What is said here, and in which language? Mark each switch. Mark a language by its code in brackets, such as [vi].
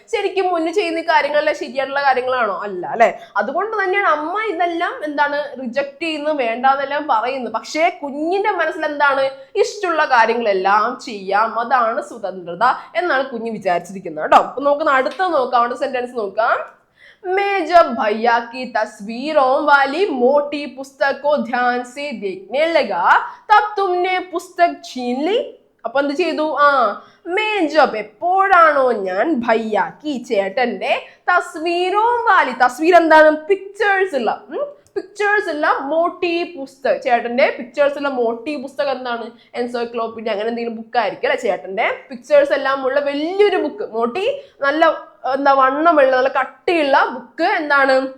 [ml] ശരിക്കും മുന്നേ ചെയ്യുന്ന കാര്യങ്ങളെല്ലാം ശരിയായിട്ടുള്ള കാര്യങ്ങളാണോ? അല്ല അല്ലെ. അതുകൊണ്ട് തന്നെയാണ് അമ്മ ഇതെല്ലാം എന്താണ്, റിജക്ട് ചെയ്യുന്നത്, വേണ്ടാന്നെല്ലാം പറയുന്നത്. പക്ഷേ കുഞ്ഞിന്റെ മനസ്സിൽ എന്താണ്, ഇഷ്ടമുള്ള കാര്യങ്ങളെല്ലാം ചെയ്യാം, അതാണ് സ്വതന്ത്രത എന്നാണ് കുഞ്ഞ് വിചാരിച്ചിരിക്കുന്നത് കേട്ടോ. അപ്പൊ നമുക്ക് അടുത്ത നോക്കാം, അടുത്ത സെന്റൻസ് നോക്കാം. [hi] मैं जब भैया की तस्वीरों वाली मोटी पुस्तक को ध्यान से देखने लगा तब तुमने पुस्तक छीन ली. [ml] അപ്പൊ എന്ത് ചെയ്തു? [hi] മേ ജബ്, [ml] എപ്പോഴാണോ ഞാൻ, ഭയ്യാക്കി ചേട്ടന്റെ, [hi] തസ്വീറോ വാലി, [ml] തസ്വീർ എന്താണ്? പിക്ചേഴ്സ് ഉള്ള, പിക്ചേഴ്സ് ഉള്ള മോട്ടി പുസ്തകം, ചേട്ടന്റെ പിക്ചേഴ്സ് ഉള്ള മോട്ടി പുസ്തകം എന്താണ്? എൻസൈക്ലോപീഡിയ അങ്ങനെ എന്തെങ്കിലും ബുക്ക് ആയിരിക്കും അല്ലെ. ചേട്ടന്റെ പിക്ചേഴ്സ് എല്ലാം ഉള്ള വലിയൊരു ബുക്ക്. മോട്ടി നല്ല എന്താ, വണ്ണമുള്ള നല്ല കട്ടിയുള്ള ബുക്ക് എന്താണ്?